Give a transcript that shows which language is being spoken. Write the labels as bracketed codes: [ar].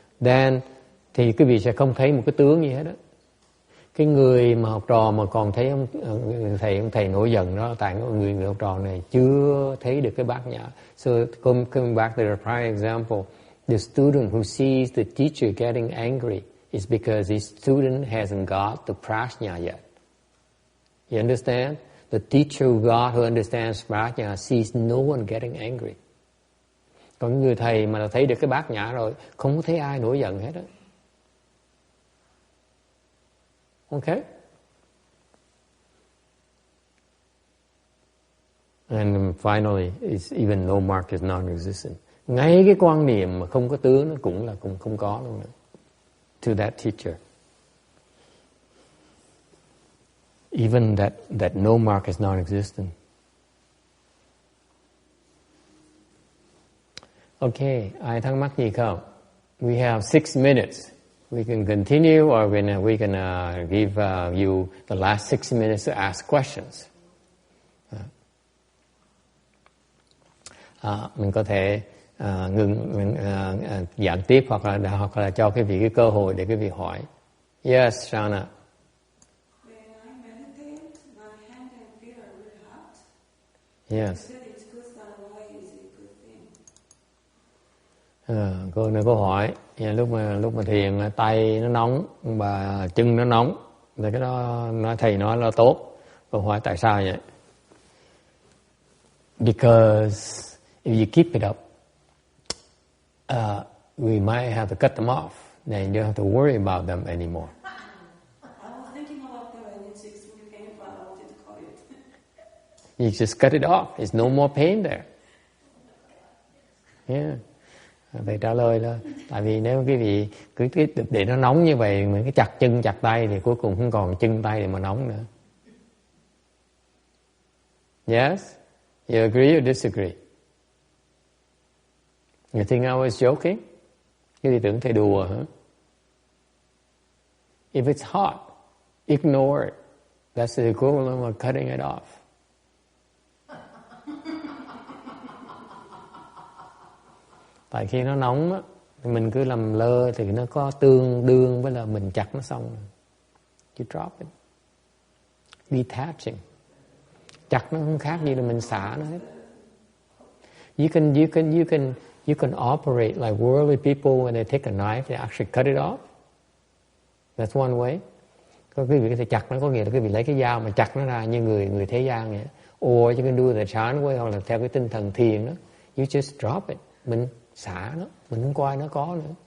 [vi] Then thì quý vị sẽ không thấy một cái tướng gì hết đó. Cái người mà học trò mà còn thấy ông thầy nổi giận đó, tại người học trò này chưa thấy được cái bát nhã. [en] So coming back to the prior example, the student who sees the teacher getting angry is because his student hasn't got the prajna yet. You understand? The teacher who understands prajna sees no one getting angry. [vi] Còn người thầy mà thấy được cái bát nhã rồi, không có thấy ai nổi giận hết á. [en] Okay? And finally, it's even no mark is non-existent. [vi] Ngay cái quan niệm mà không có tướng nó cũng không có luôn nữa. [en] To that teacher. Even that no mark is non-existent. [vi] Okay, ai thắc mắc gì không? [en] We have 6 minutes. We can continue or we can give you the last 6 minutes to ask questions. [vi] Mình có thể ngừng giảng tiếp hoặc là cho quý vị cái cơ hội để quý vị hỏi. [en] Yes, Shana. When I meditate, my hand and feet are really hot. Yes. You said it's good, so why is it a good thing? [vi] Cô này có hỏi, lúc mà thiền tay nó nóng và chân nó nóng, thì cái đó thầy nói là tốt. Cô hỏi tại sao vậy? [en] Because if you keep it up, we might have to cut them off. Then you don't have to worry about them anymore. I was thinking about that and it's extremely painful. I wanted to call it. You just cut it off. There's no more pain there. Yeah. [vi] Thầy trả lời là tại vì nếu quý vị cứ để nó nóng như vậy, mình cứ chặt chân chặt tay thì cuối cùng không còn chân tay để mà nóng nữa. [en] Yes? You agree or disagree? You think I was joking? [vi] Cái gì tưởng thầy đùa hả? [en] If it's hot, ignore it. That's the equivalent of cutting it off. [vi] Tại khi nó nóng á, thì mình cứ làm lơ thì nó có tương đương với là mình chặt nó xong. [en] You drop it. Detaching. [vi] Chặt nó không khác gì là mình xả nó hết. [en] You can operate like worldly people when they take a knife, they actually cut it off. That's one way. [vi] Có quý vị có thể chặt nó, có nghĩa là quý vị lấy cái dao mà chặt nó ra như người thế gian vậy. [en] Or you can do the Chan way, [vi] hoặc là theo cái tinh thần thiền đó. [en] You just drop it. [vi] Mình xả nó, mình không coi nó có nữa.